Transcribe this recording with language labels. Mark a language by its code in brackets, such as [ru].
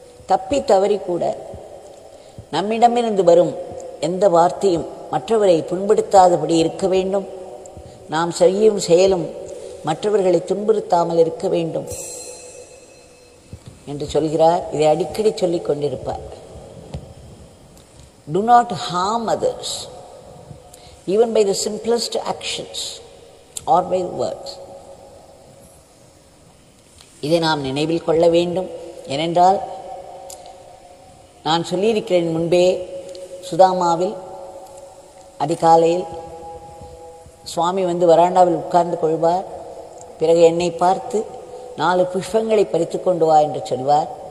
[ta] தப்பி தவறி கூட நம்மிடமிருந்து வரும் எந்த வார்த்தையும் மற்றவரை புண்படுத்தாதபடி இருக்க வேண்டும். நாம் செய்யும் செயலும் மற்றவர்களை துன்புறுத்தாமல் இருக்க வேண்டும் என்று சொல்கிறார். இதை அடிக்கடி சொல்லிக் கொண்டிருப்பார். [en] Do not harm others, even by the simplest actions or by words. [ta] இதை நாம் நினைவில் கொள்ள வேண்டும். ஏனென்றால் நான் சொல்லியிருக்கிறேன் முன்பே, சுதாமாவில் அதிகாலையில் சுவாமி வந்து வராண்டாவில் உட்கார்ந்து கொள்வார். பிறகு என்னை பார்த்து 4 புஷ்பங்களை பறித்து கொண்டு வா என்று சொல்வார்.